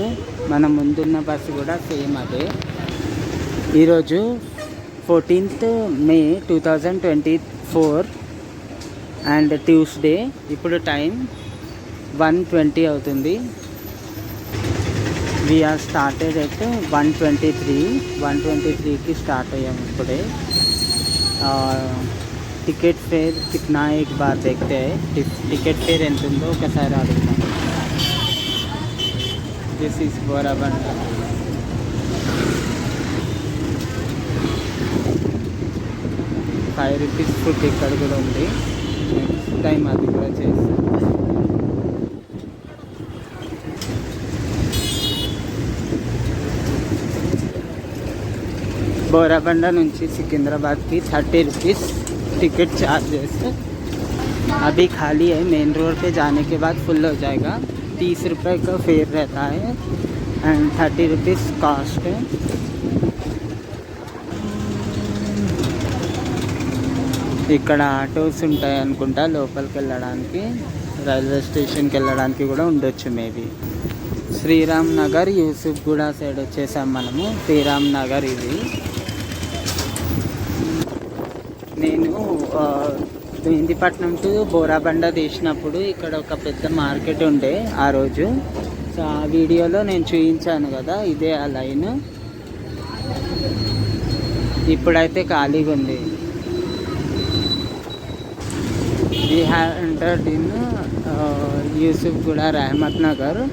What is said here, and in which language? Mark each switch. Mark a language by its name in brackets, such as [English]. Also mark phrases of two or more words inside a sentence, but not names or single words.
[Telugu] మన ముందున్న బస్సు కూడా సేమ్ అదే. ఈరోజు 14th May 2024 [English] and Tuesday. [Telugu] ఇప్పుడు టైం 1:20 అవుతుంది. [English] we are started at [Telugu] 1:23కి స్టార్ట్ అయ్యాము ఇప్పుడే. [English] ticket fare [Hindi] కిतना एक बार देखते हैं. [English] ticket fare [Telugu] ఎంత ఉందో ఒకసారి అడుగుతాం. [English] this is [Telugu] బోరాబండ. ₹5 ఫుడ్ ఇక్కడ కూడా ఉంది. [English] next time [Telugu] అది కూడా చేస్తాం. బోరాబండ నుంచి [Hindi] सिकंदराबाद की ₹30 टिकट चार्जेस. अभी खाली है. मेन रोड पे जाने के बाद फुल हो जाएगा. ₹30 का फेयर रहता है एंड ₹30 कास्ट है. [Telugu] ఇక్కడ ఆటోస్ ఉంటాయి అనుకుంటా లోపలికి వెళ్ళడానికి. రైల్వే స్టేషన్కి వెళ్ళడానికి కూడా ఉండొచ్చు మేబీ. శ్రీరామ్ నగర్ యూసుఫ్ గూడ సైడ్ వచ్చేసాం మనము. శ్రీరామ్ నగర్ ఇది. నేను మెహందీపట్నం టు బోరాబండ తీసినప్పుడు ఇక్కడ ఒక పెద్ద మార్కెట్ ఉండే ఆ రోజు. సో ఆ వీడియోలో నేను చూపించాను కదా, ఇదే ఆ లైన్. ఇప్పుడైతే ఖాళీగా ఉంది. [English] We have entered in Yusuf Gula Rahmat Nagar.